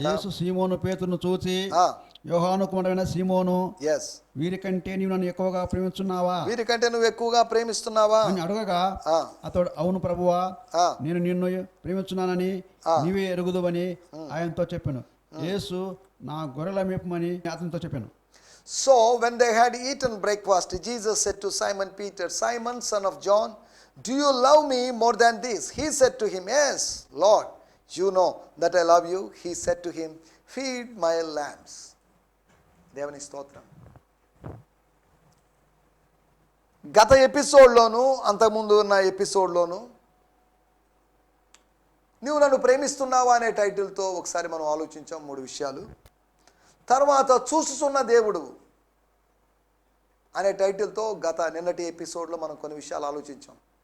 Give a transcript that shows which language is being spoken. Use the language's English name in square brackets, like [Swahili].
[Telugu] యేసు సీమోను పేతురును చూచి, యోహాను కుమారుడైన సీమోను, వీరికంటే నీవు నన్ను ఎక్కువగా ప్రేమిస్తున్నావా వీరికంటే నువ్వు ఎక్కువగా ప్రేమిస్తున్నావా అని అడగగా, అతడు, అవును ప్రభువా, నేను నిన్ను ప్రేమిస్తున్నానని నీవే ఎరుగుదువని ఆయనతో చెప్పాను. యేసు, నా గొర్రెల మేపమని అతనితో చెప్పాను. [English] So when they had eaten breakfast, Jesus said to Simon Peter, Simon, son of John, do you love me more than this? He said to him, yes, Lord, you know that I love you. He said to him, feed my lambs. [Telugu] దేవుని స్తోత్రం. గత ఎపిసోడ్లోను అంతకుముందు ఉన్న ఎపిసోడ్లోను నువ్వు నన్ను ప్రేమిస్తున్నావా అనే టైటిల్తో ఒకసారి మనం ఆలోచించాం 3 విషయాలు. తర్వాత చూస్తున్న దేవుడు అనే టైటిల్తో నిన్నటి ఎపిసోడ్లో మనం కొన్ని విషయాలు ఆలోచించాం.